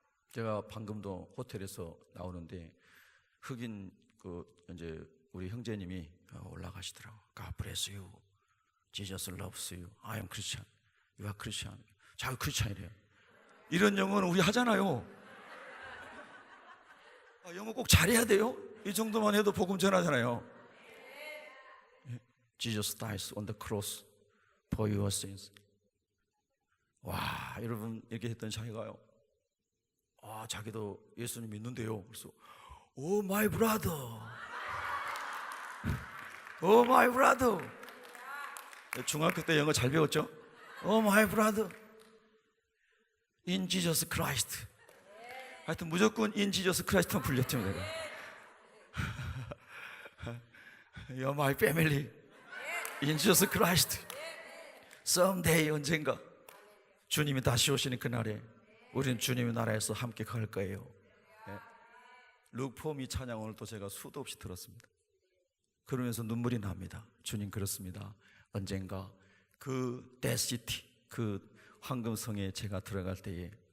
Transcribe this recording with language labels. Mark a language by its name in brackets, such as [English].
[Korean] 제가 방금도 호텔에서 나오는데 흑인 이제 우리 형제님이 올라가시더라고요. [English] God bless you. Jesus loves you. I am Christian. You are Christian. [Korean] 자기 크리스찬이래요. 이런 영어는 우리 하잖아요. 영어 꼭 잘해야 돼요? 이 정도만 해도 복음 전하잖아요. [English] Jesus dies on the cross for your sins. [Korean] 와, 여러분, 이렇게 했던 자기가요, 아, 자기도 예수님 믿는데요. [English] 그래서 Oh my brother, Oh my brother. [Korean] 중학교 때 영어 잘 배웠죠? [English] Oh my brother, in Jesus Christ. [Korean] 하여튼 무조건 [English] in Jesus Christ [Korean] 만 불렸죠, 내가. [English] You're my family, in Jesus Christ. [Korean] Someday, 언젠가 주님이 다시 오시는 그날에 우리는 주님의 나라에서 함께 갈 거예요. 네. 룩포미 찬양 오늘 또 제가 수도 없이 들었습니다. 그러면서 눈물이 납니다. 주님, 그렇습니다. 언젠가 그 데시티, 그 황금성에 제가 들어갈 때에